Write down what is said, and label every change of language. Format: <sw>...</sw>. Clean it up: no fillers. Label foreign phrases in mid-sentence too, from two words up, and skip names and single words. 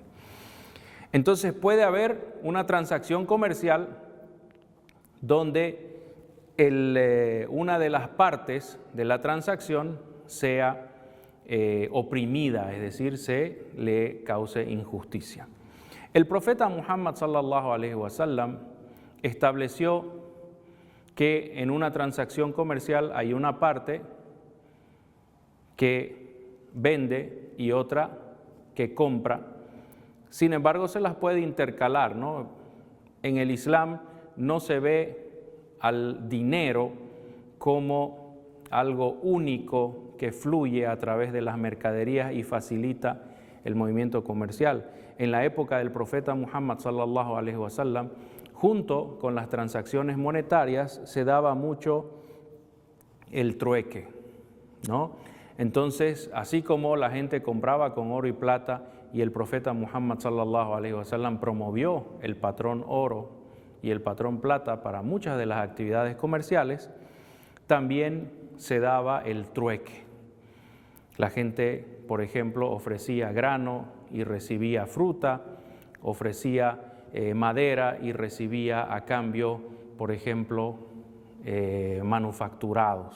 <es>Entonces puede haber una transacción comercial donde una de las partes de la transacción sea oprimida, es decir, se le cause injusticia. El profeta Muhammad</es> <ar>صلى الله عليه وسلم</ar> <es>estableció que en una transacción comercial hay una parte que vende y otra que compra. Sin embargo, se las puede intercalar, ¿no? En el Islam no se ve al dinero como algo único que fluye a través de las mercaderías y facilita el movimiento comercial. En la época del profeta Muhammad</es> <ar>صلى الله عليه وسلم,</ar> <es>junto con las transacciones monetarias, se daba mucho el trueque, ¿no? Entonces, así como la gente compraba con oro y plata y el profeta Muhammad</es> <ar>صلى الله عليه وسلم</ar> <es>promovió el patrón oro y el patrón plata para muchas de las actividades comerciales, también se daba el trueque. La gente, por ejemplo, ofrecía grano y recibía fruta, ofrecía madera y recibía a cambio, por ejemplo, manufacturados.</es>